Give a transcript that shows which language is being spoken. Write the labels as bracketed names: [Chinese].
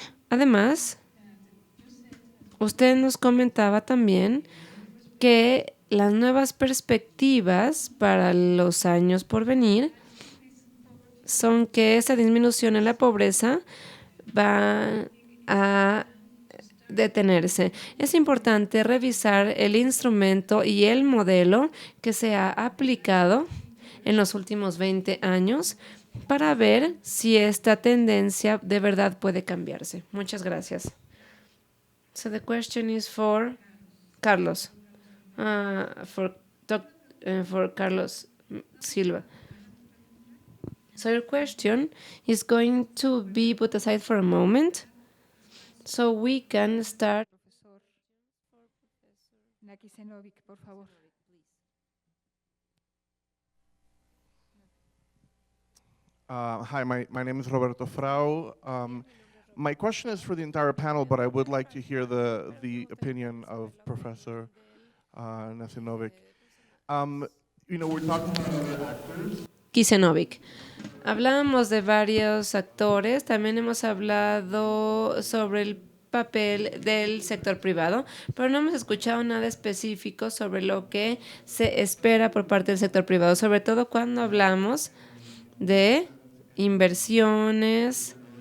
[Spanish] Además, usted nos comentaba también que las nuevas perspectivas para los años por venir son que esa disminución en la pobreza va a detenerse. Es importante revisar el instrumento y el modelo que se ha aplicado en los últimos 20 años para ver si esta tendencia de verdad puede cambiarse. Muchas gracias. [English] So the question is for Carlos, for Carlos Silva. So your question is going to be put aside for a moment, so we can start. [Spanish] Profesor Nakisenovic, por favor. [English] Hi, my name is Roberto Frau. My question is for the entire panel, but I would like to hear the opinion of Professor Nakisenovic. We're talking about actors. Kisenovic. [Spanish] Hablábamos de varios actores, también hemos hablado sobre el papel del sector privado, pero no hemos escuchado nada específico sobre lo que se espera por parte del sector privado, sobre todo cuando hablamos de inversiones